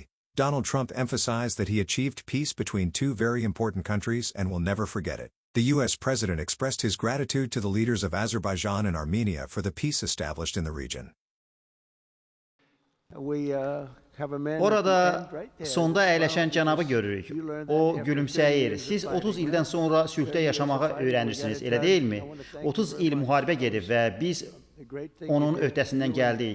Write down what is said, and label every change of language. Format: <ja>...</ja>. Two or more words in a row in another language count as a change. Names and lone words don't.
<en>Donald Trump emphasized that he achieved peace between 2 very important countries and will never forget it. The U.S. President expressed his gratitude to the leaders of Azerbaijan and Armenia for the peace established in the region.</en> <az>Orada sonda əyləşən cənabı görürük. O gülümsəyir. Siz 30 ildən sonra sülhdə yaşamağı öyrənirsiniz, elə deyilmi? 30 il müharibə gedib və biz onun öhdəsindən gəldik.</az>